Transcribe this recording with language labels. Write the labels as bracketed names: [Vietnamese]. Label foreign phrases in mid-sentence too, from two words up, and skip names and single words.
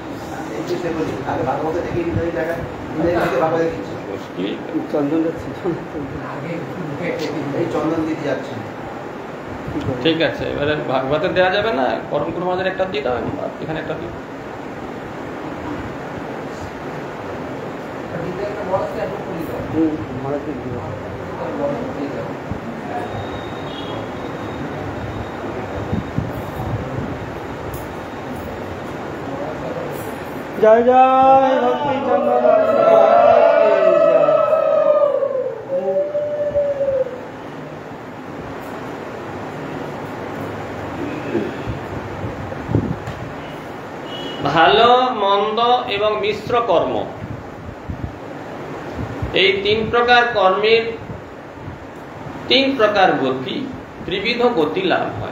[Bangla] ঠিক আছে, এবারে ভাগবতে দেওয়া যাবে না, পরম গুরু মহারাজের একটা দিয়ে দাও, এখানে একটা দিয়ে। [Sanskrit] जय जय भक्ति चंद्र [Bangla] ভালো মন্দ এবং মিশ্র কর্ম, এই তিন প্রকার কর্মের তিন প্রকার গতি, ত্রিবিধ গতি লাভ হয়।